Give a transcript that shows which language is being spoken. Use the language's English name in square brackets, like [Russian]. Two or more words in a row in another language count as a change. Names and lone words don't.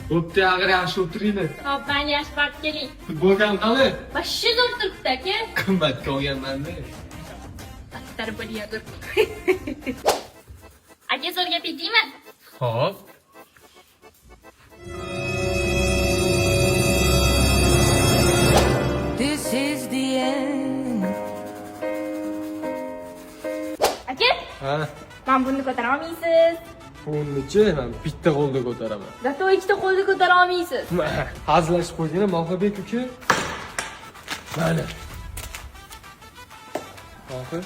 [Uzbek] Bo'pti, ag'ir yaxshi o'tiringlar. Hop, mayli, yaxshi borib keling. Futbolkam qani? Boshqa zo'r turibdi aka. Qimmatga olganman-da. Battar bo'layotir. Aka, zo'r gap aytaymi? Xo'p. [English] This is the end. [Uzbek] Aka, Ha, men buni ko'tara olmaysiz. bunnichi men bitta qo'lda ko'taraman. Zato ikkita qo'lda ko'tara olmaysiz. Hazillashib qo'ygina Mohibek uka. Mana. Mohib.